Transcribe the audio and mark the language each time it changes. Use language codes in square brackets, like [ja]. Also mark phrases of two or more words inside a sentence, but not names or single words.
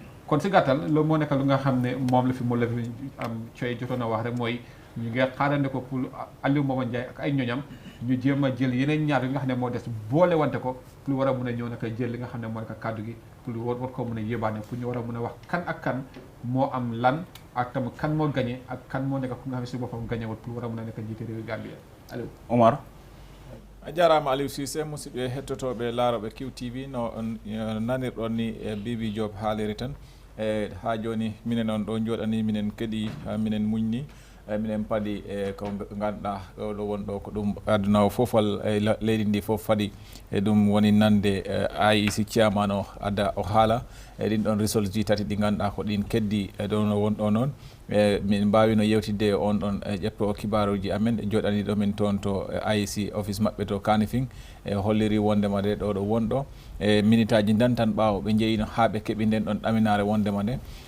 [wo] kon si gàttal loolu moo nekk lu nga xam ne moom la fi mu la fi am coy jotoon a wax rek mooy ñu ngi xaarande ko pour Alieu Momar Njie ak ay ñoñam ñu jéem a jël yeneen ñaar yi nga xam ne moo des boole wante ko pour war a mun a ñëw naka jël li nga xam ne moo nekk kàddu gi pour war koo mun a yébaane pour ñu war a mun a wax kan ak kan moo am lan ak tam kan moo gagné ak kan moo nekk ku nga xam ne si boppam gagné wut pour war a mun a nekk njiite réew Gambia Alieu Omar [ff] a jarama Aliou Cissé musidɓe hettotoɓe laaroɓe QTV no nanirɗon ni Bibi Diop haaliri tan ha joni minen on ɗo jooɗani minen keeɗi minen muñni minen paadi ko ganduɗa ɗo wonɗo ko ɗum aduna o fof walla leydi ndi fof faadi ɗum woni nande IEC chairman o adda o haala ɗin ɗon results ji tati ɗi ganduɗa ko ɗin keddi ɗo no wonɗo noon min mbawino yewtidde on ɗon ƴetto kibaruji amen joɗani ɗo min toon to IEC office maɓɓe to Kanifing holliri wondema nde ɗo wonɗo minute aji dan tan ɓaawo ɓe jeeyino ha ɓe keeɓi nden ɗon ɗaminare wondema nde